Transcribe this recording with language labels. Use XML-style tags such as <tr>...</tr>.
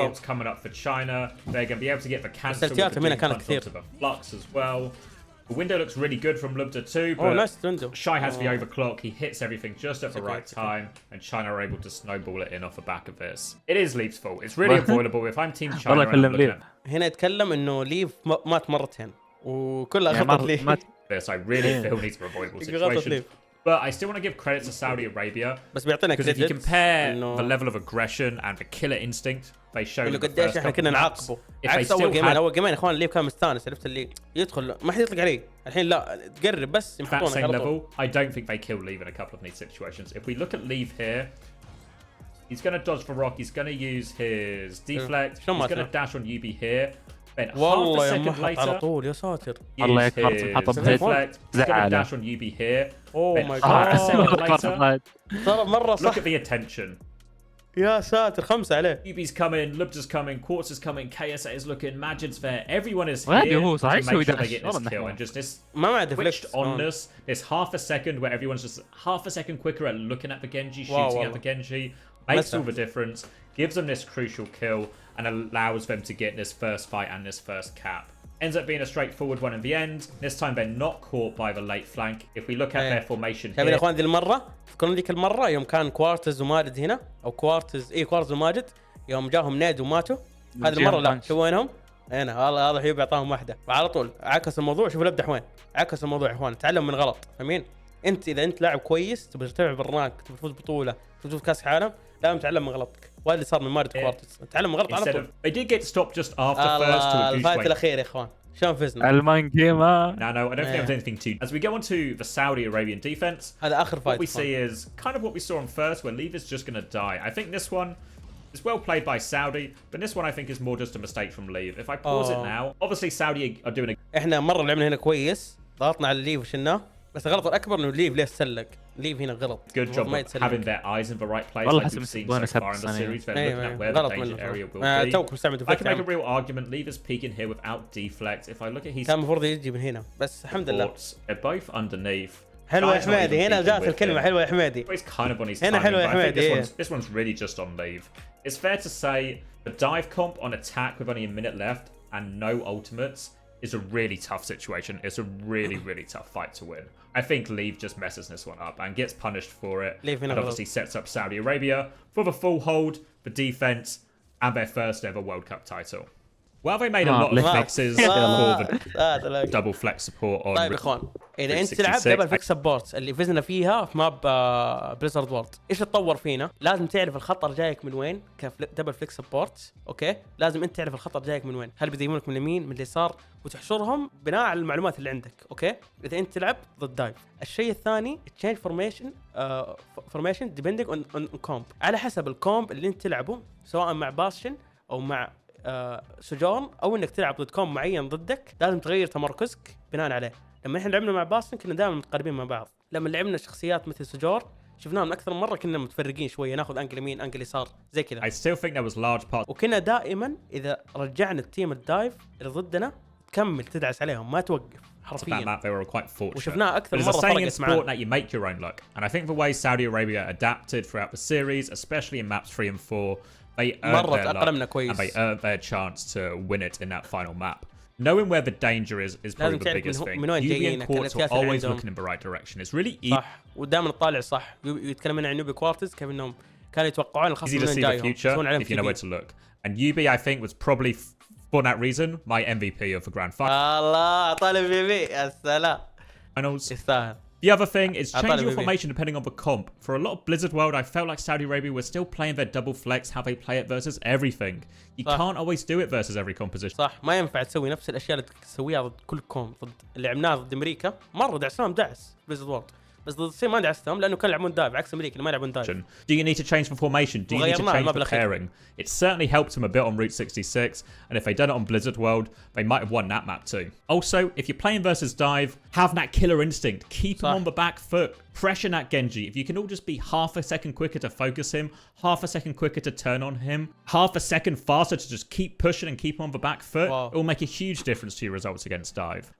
<en>A lot of ults coming up for China. They're going to be able to get the cancel with the flux as well. The window looks really good from Lubda too, but nice window. Shy has the overclock. He hits everything just at the right time, and China are able to snowball it in off the back of this. It is Leaf's fault. It's really avoidable. If I'm Team China,</en> <ar>هنا يتكلم إنه ليف مات مرتين وكلها خطط ليف.</ar> <en>This I really feel needs an avoidable situation. But I still want to give credit to Saudi Arabia. Because if you compare the level of aggression and the killer instinct they showed in the first couple of maps,</en> <ar>عكس أول جيمين إخوان الليف كان مستانس. عرفت اللي يدخل ما حد يطلق عليه. الحين لا تقرب بس يمحطونه.</ar> <en>That same level, I don't think they kill Leaf in a couple of these situations. If we look at Leaf here, he's going to dodge for rock. He's going to use his deflect. He's going to dash on UB here. Then half a second later,</en> <ar>على طول يا ساتر. الله يكرم حط</ar> <en>deflect. He's going to dash on UB here. Oh my god. Half a second later,</en> <ar>صار مرة صح.</ar> <en>Look at the attention.</en> <ar>يا ساتر 5 عليه.</ar> <en>UB's coming, Lubda's coming, Quartz is coming, Kayeosee is looking, Majid's there. Everyone is here to make sure they get this kill. And just this switched onness, this half a second where everyone's just half a second quicker at looking at the Genji, shooting at the Genji, makes all the difference, gives them this crucial kill, and allows them to get this first fight and this first cap. Ends up being a straightforward one in the end. This time they're not caught by the late flank. If we look at their formation here.</en> <ar>يا اخوان ذي المره تذكرون ذيك المره يوم كان كوارتز وماجد هنا او كوارتز كوارتز وماجد يوم جاهم نيد وماتوا. هذه المره لا شو وينهم هنا هذا حبيبي اعطاهم واحده وعلى طول عكس الموضوع. شوفوا الابدح وين عكس الموضوع يا اخوان. تعلم من غلط فاهمين. انت اذا انت لاعب كويس تبي ترتفع بالرانك تبي تفوز بطوله تفوز كاس عالم لازم تتعلم من غلطك. وهذا اللي صار من ماجد كوارتز. تعلم من غلط على طول.</ar> <en>They did get stopped just after first to a</en> <ar>الفايت الاخير يا اخوان. شلون فزنا؟ المان جيمر.</ar> <en>No, I don't think there's anything too. As we go on to the Saudi Arabian defense,</en> <ar>هذا آخر fight.</ar> <en>What we see is kind of what we saw on first, where Leaf is just going to die. I think this one is well played by Saudi, but this one I think is more just a mistake from Leaf. If I pause it now, obviously Saudi are doing a.</en> <ar>إحنا مرة لعبنا هنا كويس ضغطنا على الليف وشلناه. بس الغلط الأكبر إنه ليف ليه سلق. ليف هنا غلط.</ar> <en>Good job of having their eyes in the right place. Like we've seen so far in the series. They're looking at where the danger area will be. I can make a real argument. Leaf is peeking here without deflect. If I look at his.</en> <ar>كان المفروض يجي من هنا بس الحمد لله.</ar> <en>They're both underneath.</en> <ar>حلوة يا حمادي هنا جات الكلمة حلوة يا حمادي.</ar> <en>He's kind of on his</en> <ar>هنا حلوة يا حمادي.</ar> <en>This one's really just on Leaf. It's fair to say the dive comp on attack with only a minute left and no ultimates is a really tough situation. It's a really, really tough fight to win. I think Leaf just messes this one up and gets punished for it. And obviously sets up Saudi Arabia for the full hold, the defense, and their first ever World Cup title. Well, they made a lot of fixes for the double flex support on.</en> <ar>طيب يا اخوان اذا انت تلعب دبل فليكس سبورت اللي فزنا فيها في ماب بليزرد وورد ايش تطور فينا؟ لازم تعرف الخطر جايك من وين كدبل فليكس سبورت. اوكي لازم انت تعرف الخطر جايك من وين. هل بيزيمونك من اليمين من اليسار وتحشرهم بناء على المعلومات اللي عندك. اوكي اذا انت تلعب ضد دايف. الشيء الثاني</ar> <en>change formation depending on كومب</en> <ar>على حسب الكومب اللي انت تلعبه سواء مع باشن او مع سجون او انك تلعب ضد كوم معين ضدك. لازم تغير تمركزك بناء عليه. لما احنا لعبنا مع باسن كنا دائما متقاربين مع بعض. لما لعبنا شخصيات مثل سجور شفناهم اكثر من مره كنا متفرقين شويه ناخذ انجل يمين انجل يسار زي كذا.</ar> <en>I still think there was large part.</en> <ar>وكنا دائما اذا رجعنا التيم الدايف اللي ضدنا تكمل تدعس عليهم ما توقف حرفيا.</ar> <en>They were quite fortunate.</en> <ar>وشفناها اكثر مره فرقت معنا.</ar> <en>That you make your own luck. And I think the way Saudi Arabia adapted throughout the series, especially in maps 3 and 4, they earned their luck and they earned their chance to win it in that final map. Knowing where the danger is probably the biggest thing. Yubi and Quartz are always looking in the right direction. It's really easy.</en> <ar>صح ودائما نطالع صح يتكلمون عن يوبي كوارتز كيف انهم كانوا يتوقعون الخصم من جايهم.</ar> <en>If you know where to look. And Yubi I think was probably for that reason my MVP of the grand final.</en> <ar>الله طالب MVP يا سلام.</ar> <en>Finals.</en> <ar>يستاهل.</ar> <en>The other thing is change your formation depending on the comp. For a lot of Blizzard World, I felt like Saudi Arabia were still playing their double flex, how they play it versus everything. You can't always do it versus every composition.</en> <ar>صح ما ينفع تسوي نفس الاشياء اللي تسويها ضد كل كوم. ضد اللي عملناه ضد امريكا مره دعسناهم دعس Blizzard World. بس ضد الصين ما دعستهم لانه كانوا يلعبون دايف عكس امريكا اللي ما يلعبون دايف.</ar> <en>Do you need to change the formation? Do you need to change the pairing? It certainly helped them a bit on Route 66, and if they'd done it on Blizzard World, they might have won that map too. Also, if you're playing versus dive, have that killer instinct. Keep him on the back foot. Pressure that Genji. If you can all just be half a second quicker to focus him, half a second quicker to turn on him, half a second faster to just keep pushing and keep him on the back foot, it will make a huge difference to your results against dive.</en>